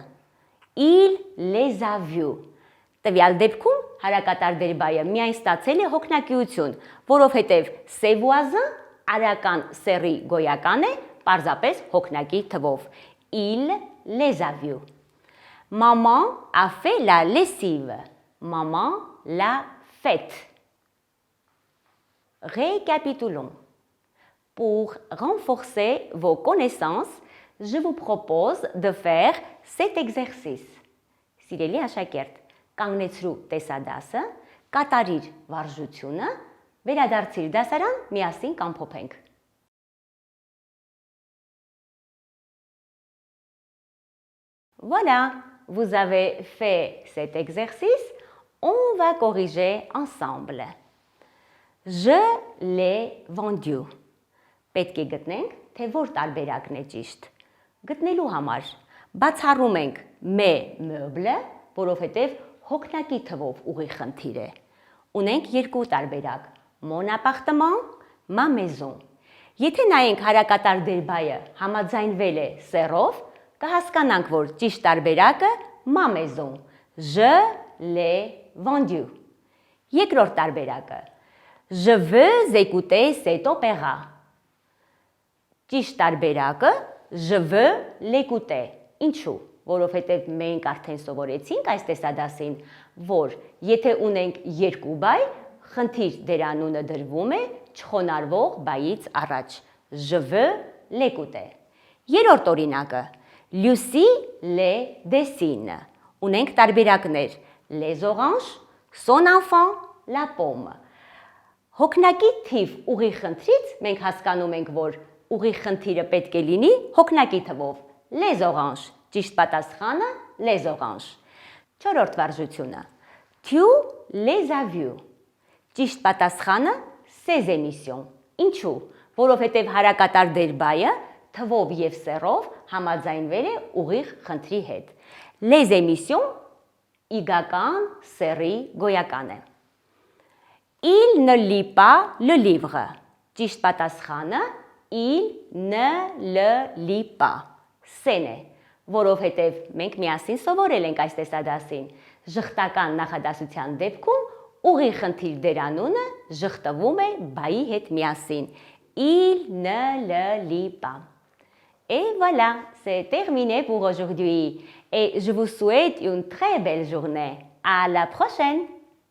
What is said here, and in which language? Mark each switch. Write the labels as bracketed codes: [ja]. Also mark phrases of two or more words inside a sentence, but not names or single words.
[fr] Il les a vus. [hy] Տվյալ դեպքում հարակատար դերբայը միայն ստացել է հոգնակիություն, որովհետև [fr] ses voisins [hy] արական սեռի գոյական է, պարզապես հոգնակի թվով։ [fr] Il les a vus. Maman a fait la lessive. Maman l'a faite. Récapitulons. Pour renforcer vos connaissances, je vous propose de faire cet exercice. [hy] Սիրելի աշակերտ, կանգնեցրու տեսադասը, կատարիր վարժությունը, վերադարձիր դասարան, միասին կամփոփենք։ [fr] Voilà, vous avez fait cet exercice, on va corriger ensemble. Je l'ai vendu. [hy] Պետք է գտնենք, թե որ տարբերակն է ճիշտ։ Գտնելու համար բացառում ենք [fr] me meuble, [hy] որովհետև հոգնակի թվով ուղիղ խնդիր է։ Ունենք երկու տարբերակ. [fr] mon appartement, ma maison. [hy] Եթե նայենք հարակատար դերբայը համաձայնվել է սեռով, կհասկանանք, որ ճիշտ տարբերակը [fr] ma maison. Je l'ai vendu. [hy] Երկրորդ տարբերակը. [fr] Je veux écouter cet opéra. [hy] Ճիշտ տարբերակը [fr] je veux l'écouter. [hy] Ինչու? Որովհետև մենք արդեն սովորեցինք այս տեսադասին, որ եթե ունենք երկու բայ, խնդիր դերանունը դրվում է չխոնարհվող բայից առաջ։ [fr] Je veux l'écouter. [hy] Երրորդ օրինակը. [fr] Lucie les dessine. [hy] Ունենք տարբերակներ. [fr] les oranges, son enfant, la pomme։ [hy] Հոգնակի թիվ ուղիղ խնդրից մենք հասկանում ենք, որ ուղիղ խնդիրը պետք է լինի հոգնակի թվով։ [fr] Les oranges, [hy] ճիշտ պատասխանը [fr] les oranges։ [hy] Չորրորդ վարժությունը։ [fr] Tu les as vus։ [hy] Ճիշտ պատասխանը [fr] ces émissions։ [hy] Ինչու՞։ Որովհետև հարակատար դերբայը թվով եւ սեռով համաձայնվել է ուղիղ խնդրի հետ։ [fr] Les émissions [hy] իգական սեռի գոյական է։ Il [fr] ne lit pas le livre։ [hy] Ճիշտ պատասխանը [fr] il ne le lit pas։ [hy] Սեն է, որովհետև մենք միասին սովորել ենք այս տեսադասին։ Ժխտական նախադասության դեպքում ուղիղ խնդիր դերանունը ժխտվում է բայի հետ միասին։ [fr] Il ne le lit pas։ Et voilà, c'est terminé pour aujourd'hui. Et je vous souhaite une très belle journée. À la prochaine!